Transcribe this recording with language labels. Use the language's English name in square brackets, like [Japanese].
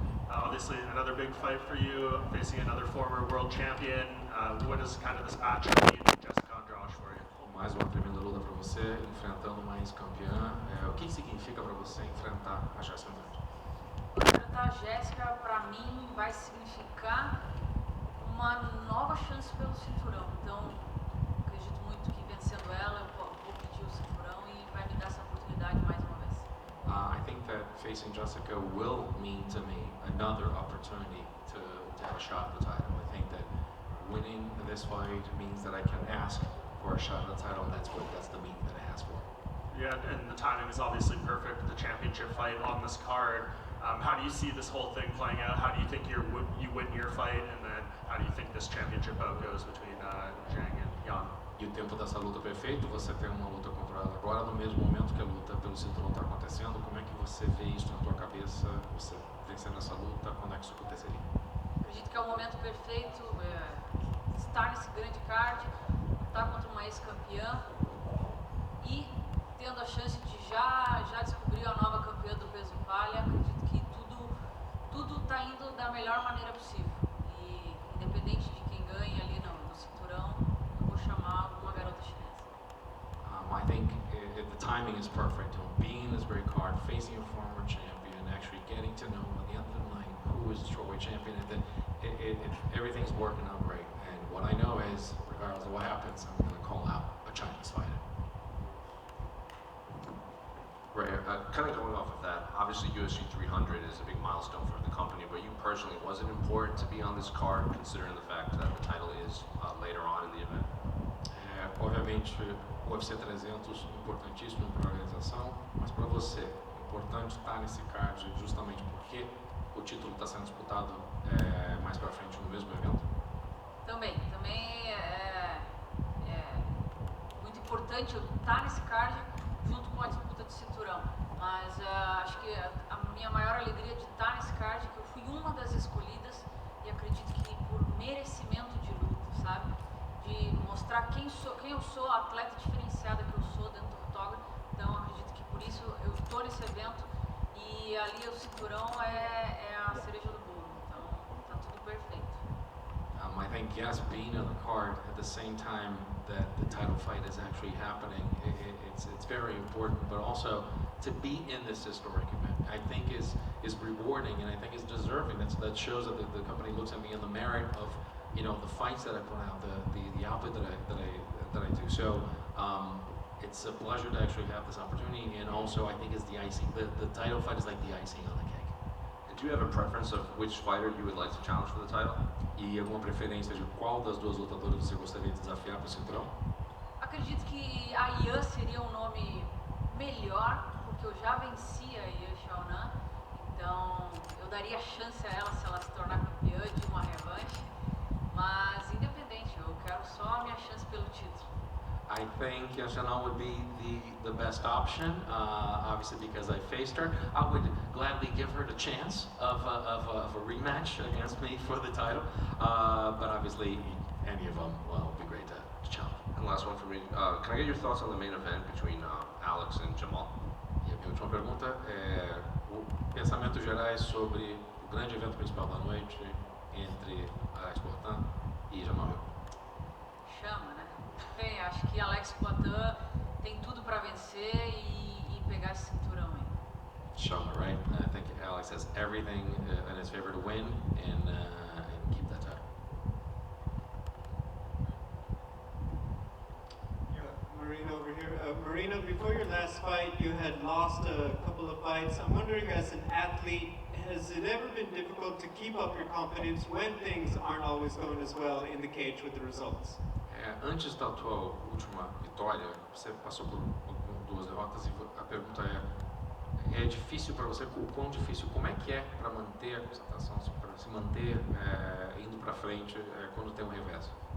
[English] obviously another big fight for you, facing another former world champion. What does kind of this matchup mean, Jessica Andrade, for you? [Portuguese] Mais uma tremenda luta para você, enfrentando uma ex-campeã. O que significa para você enfrentar a Jessica Andrade? Enfrentar a Jéssica, para mim, vai significar uma nova chance pelo cinturão. Então, acredito muito que vencendo ela, eu vou pedir o cinturão e vai me dar essa oportunidade mais uma vez. [English] I think that facing Jessica will mean to me another opportunity to have a shot at the title. I think that winning this fight means that I can ask for a shot at the title, and that's the meaning that I ask for. Yeah, and the timing is obviously perfect. The championship fight on this card. How do you see this whole thing playing out? How do you think you win your fight, and then how do you think this championship bout goes between Zhang and Yan? [Portuguese] E o tempo dessa luta perfeito, você tem uma luta contra ela agora, no mesmo momento que a luta pelo cinturão está acontecendo. Como é que você vê isso na tua cabeça, você vencendo essa luta, quando é que isso aconteceria? Acredito que é o momento perfeito, estar nesse grande card, lutar contra uma ex-campeã e tendo a chance de já descobrir a nova campeã do peso palha. Acredito que tudo está indo da melhor maneira possível. E independente de quem ganhe ali no cinturão, eu vou chamar uma garota chinesa. [English] I think the timing is perfect. Being in this great card, facing a former champion, actually getting to know at the end of the night who is the strawweight champion, and everything's working out great. And what I know is, regardless of what happens, I'm going to call out a Chinese fighter. Right, kind of going off of that, obviously UFC 300 is a big milestone for the company, but you personally, was it important to be on this card, considering the fact that the title is later on in the event? [Portuguese] Obviamente, o UFC 300 importantíssimo para a organização, mas para você, importante estar nesse card justamente porque o título está sendo disputado mais para frente no mesmo evento? Também é muito importante eu estar nesse card junto com a disputa de cinturão, mas acho que a minha maior alegria de estar nesse card é que eu fui uma das escolhidas e acredito que por merecimento de luta, sabe? De mostrar quem eu sou, a atleta diferenciada que eu sou dentro do octógono. Então acredito que por isso eu estou nesse evento e ali o cinturão é a cereja do bolo, então tá tudo perfeito. [English] I think yes, being on the card at the same time that the title fight is actually happening, it's very important, but also to be in this historic event, I think is rewarding, and I think is deserving. That shows that the company looks at me in the merit of, you know, the fights that I put out, the output that I do. So it's a pleasure to actually have this opportunity, and also I think it's the icing. The title fight is like the icing on the cake. And do you have a preference of which fighter you would like to challenge for the title? [Portuguese] E alguma preferência de qual das duas lutadoras você gostaria de desafiar para o cinturão? Acredito que a Yan seria um nome melhor, porque eu já venci a Yan Xiaonan, então eu daria chance a ela se ela se tornar campeã de uma revanche, mas independente, eu quero só a minha chance pelo título. [English] I think Yan Xiaonan would be the best option, obviously because I faced her. I would gladly give her the chance of a rematch against me for the title, but obviously any of them would be great to challenge. And last one for me, can I get your thoughts on the main event between Alex and Jamal? [Portuguese] E a minha última pergunta é pensamentos gerais sobre o grande evento principal da noite entre Alex Poatan e Jamal. Chama, né? Bem, acho que Alex Poatan tem tudo para vencer e pegar esse cinturão aí. [English] Shama, right? I think Alex has everything in his favor to win and keep that title. Yeah, Marina over here. Marina, before your last fight, you had lost a couple of fights. I'm wondering, as an athlete, has it ever been difficult to keep up your confidence when things aren't always going as well in the cage with the results? [Portuguese] Antes da tua última vitória, você passou por duas derrotas e a pergunta é difícil para você? O quão difícil? Como é que é para manter a concentração, para se manter indo para frente quando tem um revés?